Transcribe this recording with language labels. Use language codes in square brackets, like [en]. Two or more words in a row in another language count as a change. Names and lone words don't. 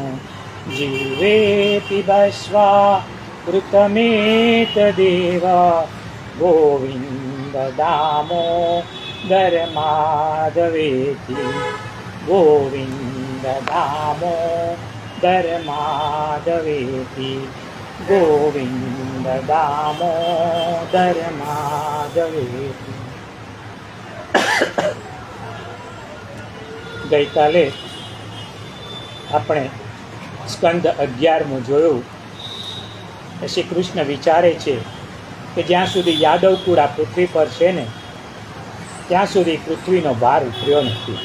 [sa] जीवे पिबस्वा मृतमेतदेव गोविन्द दामोदर माधवेति। गोविन्द दामोदर माधवेति। गोविन्द दामोदर माधवेति। [gu] ગઈકાલે આપણે સ્કંદ 11 જોયું. શ્રી કૃષ્ણ વિચારે છે કે જ્યાં સુધી યાદવ કુળ આ પૃથ્વી પર છે ને ત્યાં સુધી પૃથ્વીનો ભાર ઉતર્યો નથી.